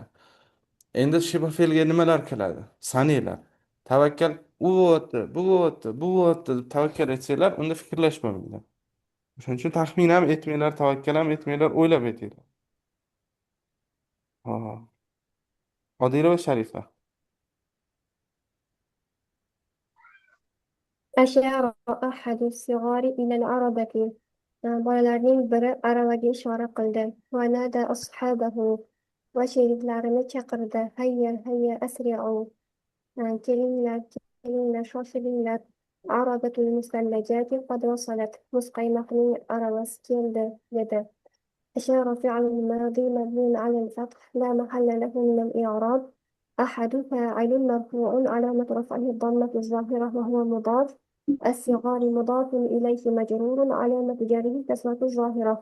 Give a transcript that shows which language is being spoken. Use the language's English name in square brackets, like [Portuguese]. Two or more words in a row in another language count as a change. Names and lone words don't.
[Uzbek] Endi shibh fe'lga nimalar keladi? Sananglar. Tavakkal u bo'lyapti, bu bo'lyapti, bu bo'lyapti deb tavakkal etsanglar, unda fikrlashmanglar. Shuning uchun taxmin ham etmanglar, tavakkal ham etmanglar, o'ylab aytinglar. Ha. Odila va Sharifa. [Arabic] أشار أحد الصغار إلى العربة. [Uzbek] Bolalarning biri aravaga ishora qildi. [Arabic] ونادى أصحابه. [Uzbek] Va sheriklarini chaqirdi. [Arabic] هيا، هيا، أسرعوا. [Uzbek] Kelinglar, kelinglar, shoshilinglar. [Arabic] عربة المثلجات قد وصلت. [Uzbek] muzqaymoqni aravasi keldi-da. [Arabic] أشار فعل الماضي مبني على الفتح لا محل له من الإعراب. أحد فاعل مرفوع علامة رفعه الضمة الظاهرة وهو مضاف. الصغار مضاف إليه مجرور علامة جره كسرة الظاهرة.